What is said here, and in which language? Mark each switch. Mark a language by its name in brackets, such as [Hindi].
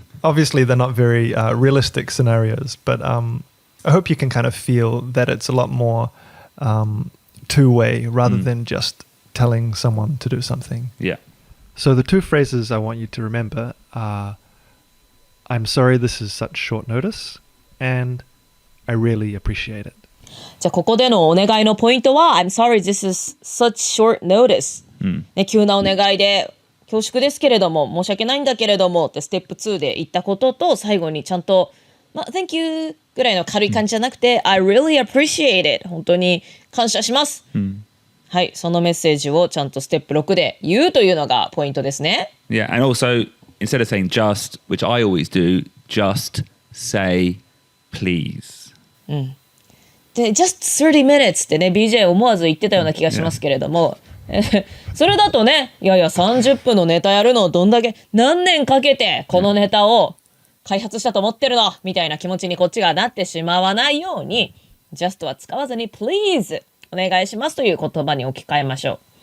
[English] Obviously, they're not very realistic scenarios, but I hope you can kind of feel that it's a lot more two-way rather than just telling someone to do something. Yeah. So the two phrases I want you to remember are, I'm sorry this is such short notice, and I really appreciate it. [Japanese] じゃあここでのお願いのポイントは [English] I'm sorry this is such short notice、 [Japanese] ね、急なお願いで恐縮ですけれども申し訳ないんだけれどもってステップ2で言ったことと最後にちゃんと、Thank you ぐらいの軽い感じじゃなくて、 [English] I really appreciate it [Japanese] 本当に感謝します、はい、そのメッセージをちゃんとステップ6で言うというのがポイントですね。 [English] Yeah, and also, instead of saying just, which I always do, just say please. [Japanese] で just 30 minutes ってね BJ 思わず言ってたような気がしますけれども、それだとねいやいや30分のネタやるのをどんだけ何年かけてこのネタを開発したと思ってるのみたいな気持ちにこっちがなってしまわないように just は使わずに please お願いしますという言葉に置き換えましょう。